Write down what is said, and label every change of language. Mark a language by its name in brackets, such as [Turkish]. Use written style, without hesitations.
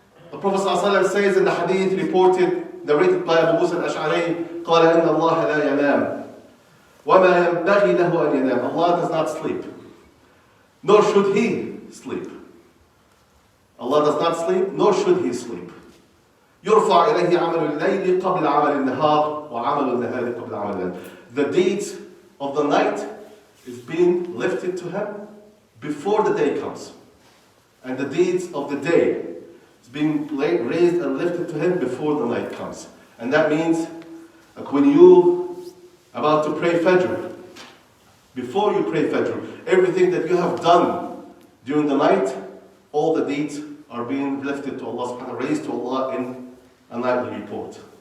[English] The Prophet ﷺ says in the hadith reported, narrated by Abu Musa al-Ash'ari, [Arabic] قال إن الله لا ينام وما ينبغي له أن ينام. [English] Allah does not sleep, nor should He sleep. Allah does not sleep, nor should He sleep. [Arabic] يرفع إليه عمل الليل قبل عمل النهار وعمل النهار قبل عمل الليل. [English] The deeds of the night is being lifted to Him before the day comes. And the deeds of the day is being raised and lifted to Him before the night comes. And that means like when you about to pray Fajr, before you pray Fajr, everything that you have done during the night, all the deeds are being lifted to Allah subhanahu wa ta'ala, raised to Allah in a nightly report.